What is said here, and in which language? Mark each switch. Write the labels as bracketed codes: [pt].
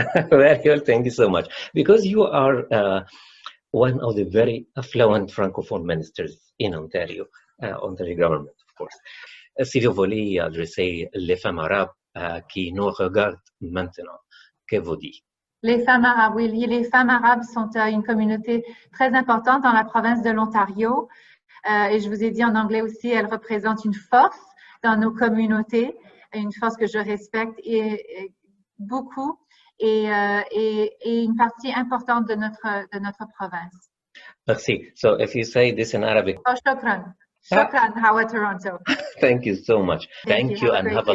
[en] Very well, thank you so much. Because you are one of the very affluent francophone ministers in Ontario, Ontario government, of course. [fr] Si vous voulez adresser les femmes arabes qui nous regardent maintenant, que vous dites? Les femmes arabes, oui, les femmes arabes sont une communauté très importante dans la province de l'Ontario. Et je vous ai dit en anglais aussi, elles représentent une force dans nos communautés, une force que je respecte et beaucoup et une partie importante de notre province. Merci. [en] So if you say this in Arabic. [ar] Oh, shukran. Shukran, Hawa Toronto. [en] Thank you so much. Thank you and have a